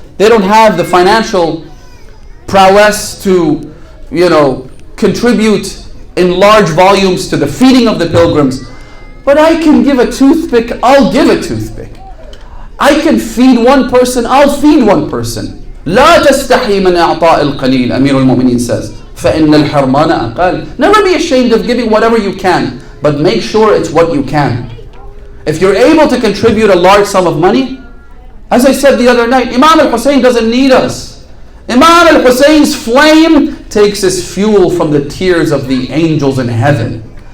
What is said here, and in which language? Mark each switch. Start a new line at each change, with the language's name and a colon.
English: They don't have the financial prowess to, contribute in large volumes to the feeding of the pilgrims. But I can give a toothpick, I'll give a toothpick. I can feed one person, I'll feed one person.
Arabic: لا تستحي من إعطاء القليل,
English: Amir al-Mu'mineen says.
Arabic: فإن الحرمان أقل.
English: Never be ashamed of giving whatever you can, but make sure it's what you can. If you're able to contribute a large sum of money, as I said the other night, Imam al-Hussein doesn't need us. Imam al-Hussein's flame takes his fuel from the tears of the angels in heaven.